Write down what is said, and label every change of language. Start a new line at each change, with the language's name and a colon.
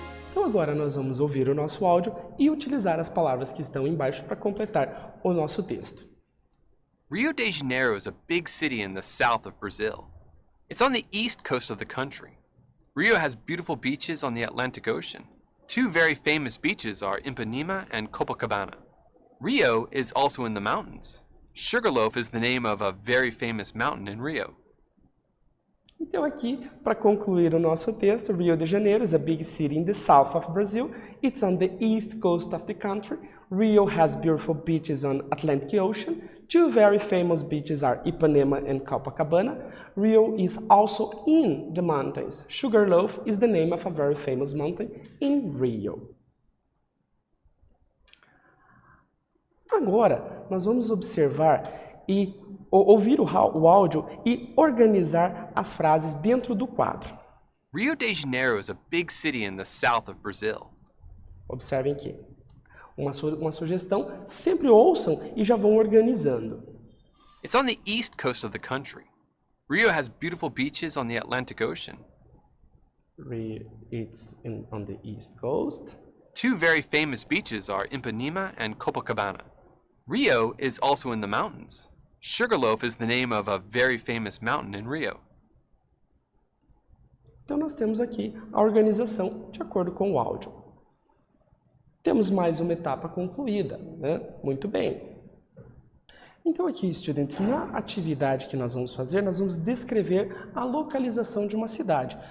Portuguese: Então agora nós vamos ouvir o nosso áudio e utilizar as palavras que estão embaixo para completar o nosso texto.
English: Rio de Janeiro is a big city in the south of Brazil. It's on the east coast of the country. Rio has beautiful beaches on the Atlantic Ocean. Two very famous beaches are Ipanema and Copacabana. Rio is also in the mountains. Sugarloaf is the name of a very famous mountain in Rio.
Portuguese: Então aqui, para concluir o nosso texto,
English: Rio de Janeiro is a big city in the south of Brazil. It's on the east coast of the country. Rio has beautiful beaches on Atlantic Ocean. Two very famous beaches are Ipanema and Copacabana. Rio is also in the mountains. Sugarloaf is the name of a very famous mountain in Rio.
Portuguese: Agora, nós vamos observar e ouvir o áudio e organizar as frases dentro do quadro.
English: Rio de Janeiro is a big city in the south of Brazil.
Portuguese: Observem aqui. Uma sugestão, sempre ouçam e já vão organizando.
English: It's on the east coast of the country. Rio has beautiful beaches on the Atlantic Ocean. It's on the east coast. Two very famous beaches are Ipanema and Copacabana. Rio is also in the mountains. Sugarloaf is the name of a very famous mountain in Rio.
Portuguese: Então nós temos aqui a organização de acordo com o áudio. Temos mais uma etapa concluída, né? Muito bem. Então aqui, estudantes, na atividade que nós vamos fazer, nós vamos descrever a localização de uma cidade.